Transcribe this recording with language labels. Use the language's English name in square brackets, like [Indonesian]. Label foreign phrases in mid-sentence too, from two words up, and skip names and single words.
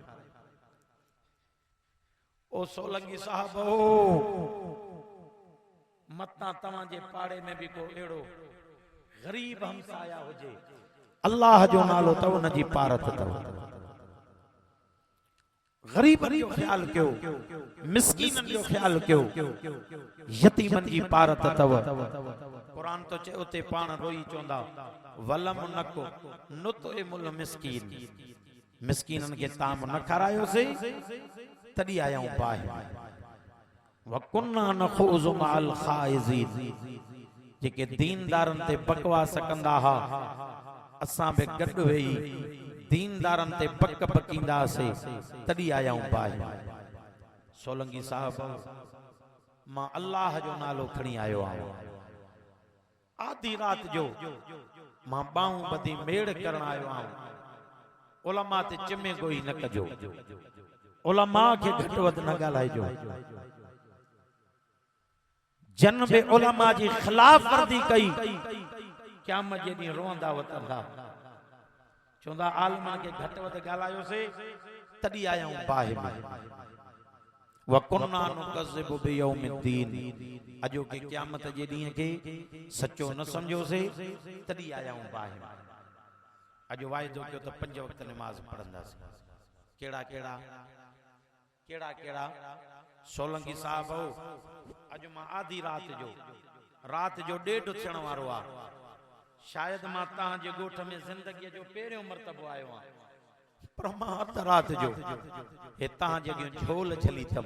[Sindhi] ओ सोलंगी साहब ओ मता तव्हां जे पाड़े में भी को एड़ो गरीब हमसाया हुजे अल्लाह जो नालो तव न जी पारत तव गरीबन जो ख्याल कयो, मिस्कीनन जो ख्याल कयो, यतीमन जी पारत तव। कुरान तो चे उते पाण रोई चोंदा [Arabic] ولم نك نطعم المسكين, [Sindhi] मिस्कीनन के ताम न खारायो से तड़ी आयाऊं बाहि। [Arabic] وكنا نخوض مع الخائضين, [Sindhi] जेके दीनदारन ते बकवास कंदा हा असां बि गॾु वेही दीनदारन ते बक बकींदा से तड़ी आयाऊं बाहि। सोलंगी साहब मां अल्लाह जो नालो खणी आयो आहियां, आधी रात जो मां बाहूं बधी मेड़ करण आयो आहियां। उलमा ते चिमे गोई न कजो, उलमा के घट वध न ॻाल्हाइजो। जन बि उलमा जी खिलाफ वर्दी कई क़यामत जे ॾींहुं रोंदा वतंदा, चवंदा आलमन के घट वध ॻाल्हायोसे तॾहिं आयाऊं बाहि में। [Arabic] وكنا نكذب بيوم الدين, [Sindhi] अजो के क़यामत जे ॾींहुं के सचो न समझोसे तॾहिं आयाऊं बाहि में। अजो वाइदो कयो त 5 वक्त नमाज पढ़ंदासीं। केड़ा केड़ा केड़ा केड़ा सोलंकी साहब अज मां आधी रात जो 1:30 थियण वारो आ, शायद मां तहां जे ॻोठ में ज़िंदगी जो पहिरियों मर्तबो आयो आ, पर मां अध रात जो हे तहां जे झोल झली तम।